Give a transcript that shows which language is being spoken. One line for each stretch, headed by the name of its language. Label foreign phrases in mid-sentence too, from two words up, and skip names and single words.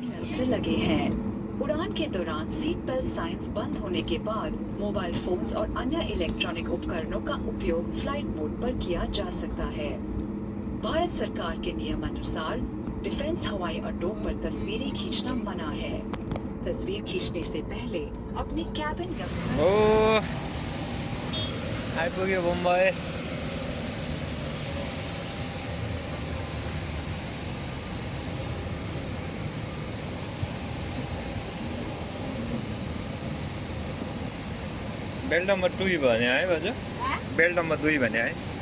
Hindi: लगे हैं उड़ान के दौरान
English: seat belt signs
Hindi: बंद होने के बाद
English: mobile phones
Hindi: और अन्य इलेक्ट्रॉनिक उपकरणों का उपयोग
English: flight mode
Hindi: पर किया जा सकता है भारत सरकार के नियम अनुसार डिफेंस हवाई अड्डों पर तस्वीरें खींचना मना है तस्वीर खींचने से पहले अपने कैबिन
Nepali: ओ आइपुग्यो बम्बई
English: belt number 2
Nepali: भने है बाजु
English: belt number 2
Nepali: भने है